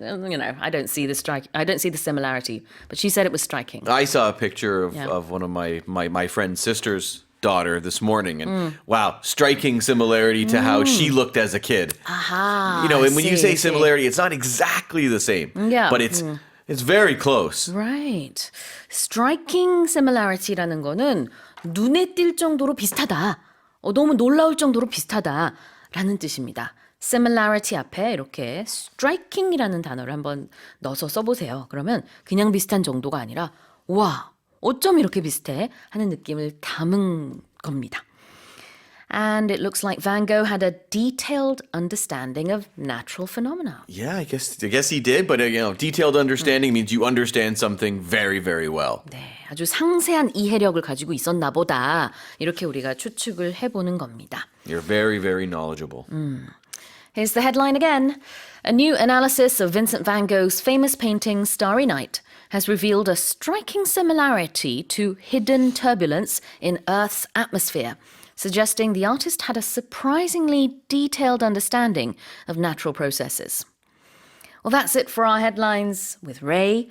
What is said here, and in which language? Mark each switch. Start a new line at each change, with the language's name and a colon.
English: I don't see the similarity. But she said it was striking. I saw a picture of, Yeah. of one of my friend's sister's daughter this morning, and wow, striking similarity to how she looked as a kid. Aha. And when you say I see. similarity, it's not exactly the same, Yeah. but it's It's very close. Right.
Korean: Striking similarity 라는 거는 눈에 띌 정도로 비슷하다. 너무 놀라울 정도로 비슷하다라는 뜻입니다. similarity 앞에 이렇게 striking이라는 단어를 한번 넣어서 써보세요. 그러면 그냥 비슷한 정도가 아니라 와, 어쩜 이렇게 비슷해? 하는 느낌을 담은 겁니다.
English: And it looks like Van Gogh had a detailed understanding of natural phenomena. Yeah, I guess he did, but detailed understanding means you understand something very, very well.
Korean: 네, 아주 상세한 이해력을 가지고 있었나 보다. 이렇게 우리가 추측을 해보는 겁니다.
English: You're very, very knowledgeable. Here's the headline again. A new analysis of Vincent van Gogh's famous painting Starry Night has revealed a striking similarity to hidden turbulence in Earth's atmosphere, suggesting the artist had a surprisingly detailed understanding of natural processes. Well, that's it for our headlines with Ray.